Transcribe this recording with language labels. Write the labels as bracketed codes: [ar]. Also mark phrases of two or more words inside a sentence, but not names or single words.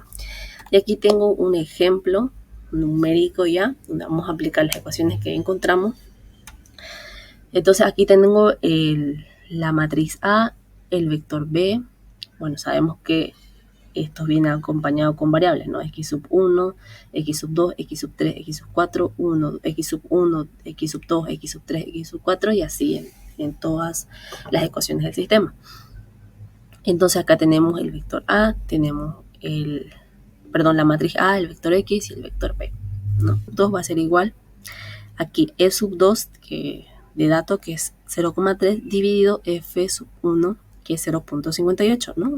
[es] Y aquí tengo un ejemplo numérico ya, donde vamos a aplicar las ecuaciones que encontramos. Entonces aquí tengo la matriz A, el vector B. Bueno, sabemos que esto viene acompañado con variables, ¿no? X sub 1, X sub 2, X sub 3, X sub 4, 1, X sub 1, X sub 2, X sub 3, X sub 4 y así en todas las ecuaciones del sistema. Entonces acá tenemos el vector A, tenemos la matriz A, el vector X y el vector B, ¿no? 2 va a ser igual. Aquí E sub 2 de dato que es 0,3 dividido F sub 1 que es 0.58, ¿no?